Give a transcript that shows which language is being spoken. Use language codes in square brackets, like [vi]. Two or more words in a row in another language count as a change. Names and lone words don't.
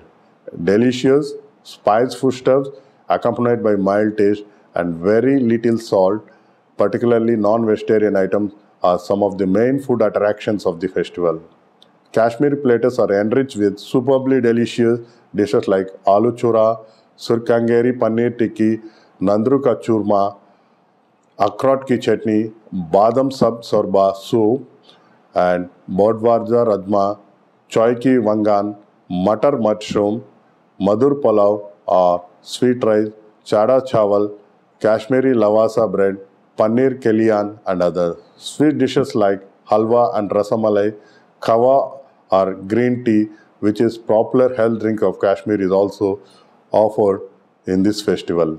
[en] Delicious, spiced foodstuffs accompanied by mild taste and very little salt, particularly non-vegetarian items, are some of the main food attractions of the festival. Kashmiri platters are enriched with superbly delicious dishes like aloo chura, surkangeri paneer tikki, nandru ka churma, akrat ki chutney, badam sab sorba soup, and bodwarja rajma, choy ki wangan, matar mushroom, madur pulao or sweet rice, chada chawal, Kashmiri lavasa bread, paneer kelian and others. Sweet dishes like halwa and rasamalai, kawa or green tea, which is popular health drink of Kashmir, is also offered in this festival.